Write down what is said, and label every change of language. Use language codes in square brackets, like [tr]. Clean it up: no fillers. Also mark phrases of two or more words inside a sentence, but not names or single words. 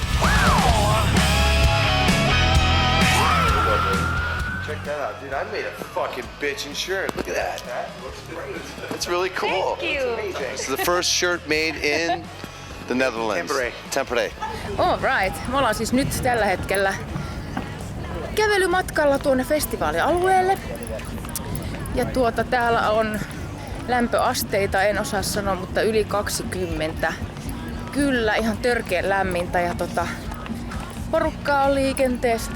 [en] Check that out, dude. I made a fucking bitchin' shirt. Look at that. That looks great. It's really cool. Thank you. This is the first shirt made in the Netherlands. Tampere. All right. [fi] Me ollaan siis nyt tällä hetkellä kävelymatkalla tuonne festivaalialueelle. Ja täällä on lämpöasteita, en osaa sanoa, mutta yli 20. Kyllä, ihan törkeän lämmintä ja porukkaa on liikenteessä.